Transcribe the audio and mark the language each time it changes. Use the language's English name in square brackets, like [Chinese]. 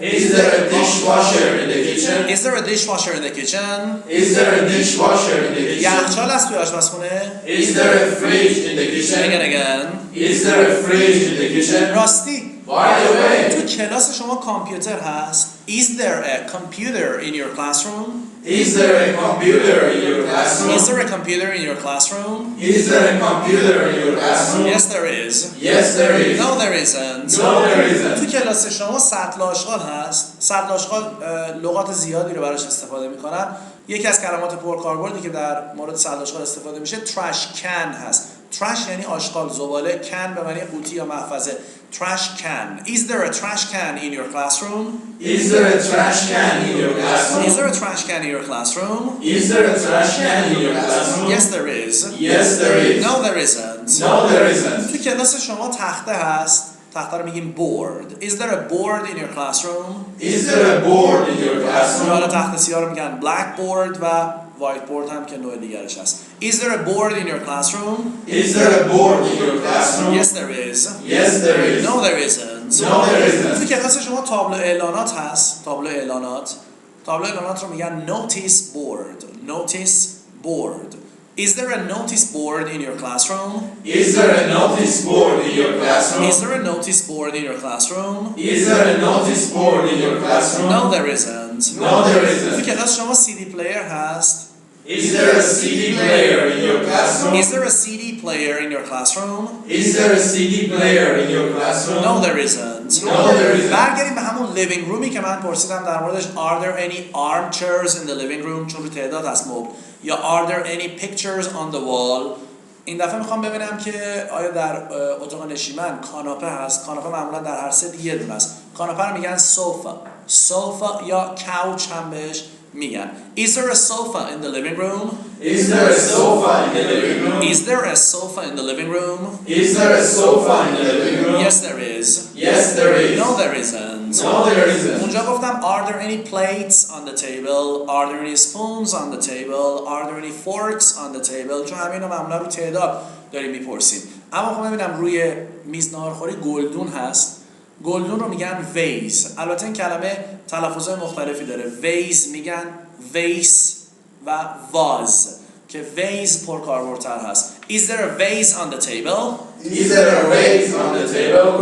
[English] Is there a dishwasher in the kitchen? Is there a dishwasher in the kitchen? Is there a dishwasher in the kitchen? [Persian] یخچال هست توی آشپزخونه؟ [English] Is there a fridge in the kitchen? Again. Is there a fridge in the kitchen? [Persian] راستی [English] By the way, [Persian] تو کلاس شما کامپیوتر هست. [English] Is there a computer in your classroom? is there a computer in your classroom? Is there a computer in your classroom? Is there a computer in your classroom? Yes there is. Yes there is. No there isn't. No there isn't. [Persian] تو کلاس شما سطل آشغال هست. سطل آشغال لغات زیادی رو براش استفاده میکنن. یکی از کلمات پرکاربردی که در مورد سطل آشغال استفاده میشه trash can هست. trash یعنی آشغال، زباله، can به معنی قوطی یا محفظه. [English] trash can. Is there a trash can in your classroom? Is there a trash can in your classroom? Is there a trash can in your classroom? Is there a trash can in your classroom? Yes there is. Yes there is. No there isn't. No there isn't. [Persian] تو کلاس شما تخته هست. تخته رو میگیم board. [English] Is there a board in your classroom? Is there a board in your classroom? [Persian] حالا تخته سیاه رو میگن blackboard و whiteboard هم که نوع دیگرش هست. [English] Is there a board in your classroom? Is there a board in your classroom? Yes there is. Yes there is. No there isn't. No there isn't. [Persian] تو کلاس شما تابلو اعلانات هست. تابلو اعلانات. تابلو اعلانات رو میگن notice board. [English] Notice board. Is there a notice board in your classroom? Is there a notice board in your classroom? Is there a notice board in your classroom? Is there a notice board in your classroom? No there isn't. No there [Persian] تو [English] isn't. [Persian] کلاس شما CD player هست. [English] Is there a CD player in your classroom? Is there a CD player in your classroom? Is there a CD player in your classroom? No there isn't. No there isn't. [Persian] برگردیم به همون living rooمی که من پرسیدم در موردش. [English] Are there any armchairs in the living room؟ [Persian] چون رو تعداد هست مبل. یا [English] are there any pictures on the wall؟ [Persian] این دفعه میخوام ببینم که آیا در اتاق نشیمن کاناپه هست. کاناپه معمولا در هر سه یه دونه است. کاناپه رو میگن sofa یا couch هم بهش میگن. [English] Is there a sofa in the living room? Is there a sofa in the living room? Is there a sofa in the living room? Is there a sofa in the living room? Yes there is. Yes there is. No there isn't. No there isn't. [Persian] اونجا گفتم [English] are there any plates on the table? Are there any spoons on the table? Are there any forks on the table? [Persian] چون همین رو معمولا رو تعداد داریم میپرسیم. اما خب ببینم روی میز ناهارخوری گلدون هست. گلدون رو میگن ویز. البته این کلمه تلفظهای مختلفی داره. ویز میگن ویس و واز که ویز پرکاربردتر هست. [English] Is there a vase on the table? Is there a vase on the table?